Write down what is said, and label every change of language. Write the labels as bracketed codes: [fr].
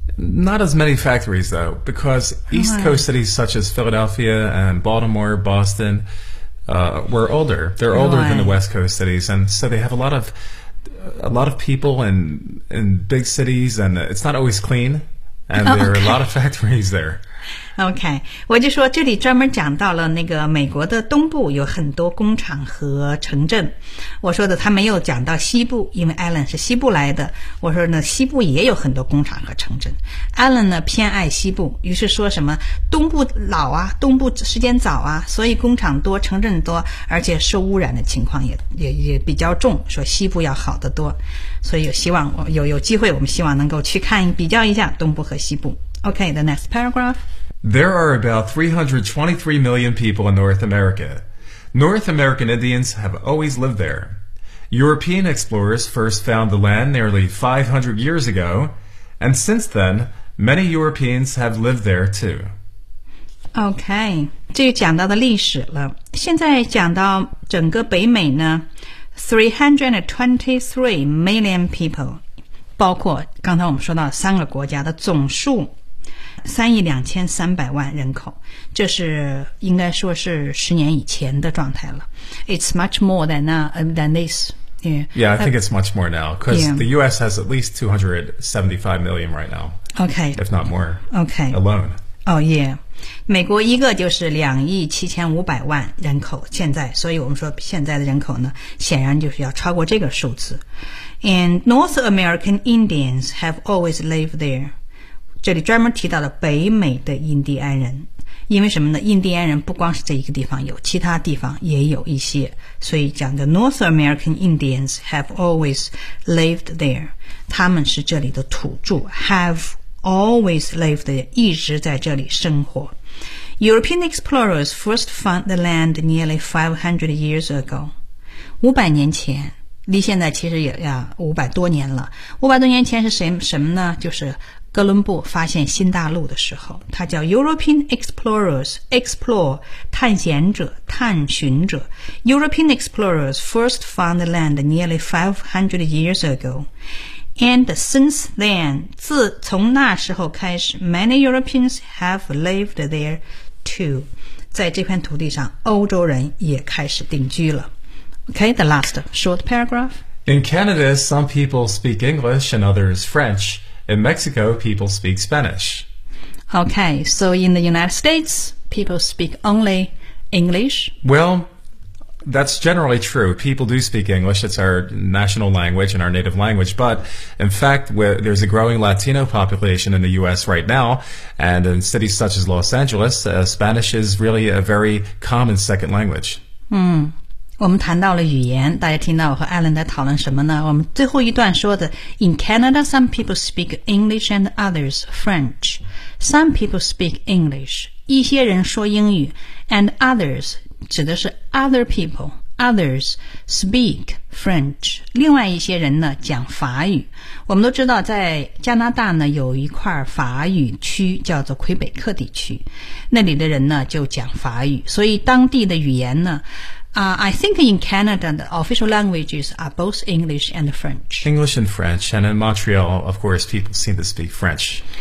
[en] Not as many factories though, because East Coast cities such as Philadelphia and Baltimore, Boston, were older. They're older than the West Coast cities, and so they have a lot of people in big cities, and it's not always clean, and there are a lot of factories there. [zh] Okay, 我就说这里专门讲到了那个美国的东部有很多工厂和城镇。我说的他没有讲到西部，因为 Alan 是西部来的。我说呢，西部也有很多工厂和城镇。Alan 呢偏爱西部，于是说什么东部老啊，东部时间早啊，所以工厂多，城镇多，而且受污染的情况也比较重。说西部要好得多，所以有机会，我们希望能够去看比较一下东部和西部。 [en] Okay, the next paragraph. There are about 323 million people in North America. North American Indians have always lived there. European explorers first found the land nearly 500 years ago, and since then, many Europeans have lived there too. [zh] Okay, 这就讲到的历史了。现在讲到整个北美呢， [en] 323 million people, [zh] 包括刚才我们说到三个国家的总数3,230,000人口，这是应该说是十年以前的状态了。 [en] It's much more than this. Yeah, I think it's much more now because the U.S. has at least 275 million right now. Okay, if not more. Okay, alone. Oh yeah, [zh] 美国一个就是2,750,000人口现在，所以我们说现在的人口呢，显然就是要超过这个数字。 [en] And North American Indians have always lived there. [zh] 这里专门提到了北美的印第安人，因为什么呢？印第安人不光是这一个地方有，其他地方也有一些，所以讲的 [en] North American Indians have always lived there， [zh] 他们是这里的土著。 [en] Have always lived there， [zh] 一直在这里生活。 [en] European explorers first found the land nearly 500 years ago， [zh] 500年前，离现在其实也500多年了。 500多年前是什么呢？就是哥伦布发现新大陆的时候，他叫 [en] European explorers， [zh] explore 探险者、探寻者。 [en] European explorers first found the land nearly 500 years ago， and since then， [zh] 自从那时候开始， [en] many Europeans have lived there too. [zh] 在这片土地上，欧洲人也开始定居了。 [en] Okay, the last short paragraph. In Canada, some people speak English and others French. In Mexico, people speak Spanish. Okay, so in the United States, people speak only English? Well,That's generally true. People do speak English. It's our national language and our native language. But in fact, there's a growing Latino population in the U.S. right now. And in cities such as Los Angeles, Spanish is really a very common second language. [zh] 我们谈到了语言，大家听到我和 Alan 在讨论什么呢？我们最后一段说的 [en] ,In Canada, some people speak English and others French. Some people speak English. [zh] 一些人说英语 [en] ,and others,指的是 other people, others speak French. [zh] 另外一些人呢讲法语。我们都知道在加拿大呢有一块法语区叫做魁北克地区。那里的人呢就讲法语。所以当地的语言呢、 [en] I think in Canada, the official languages are both English and French. English and French. And in Montreal, of course, people seem to speak French.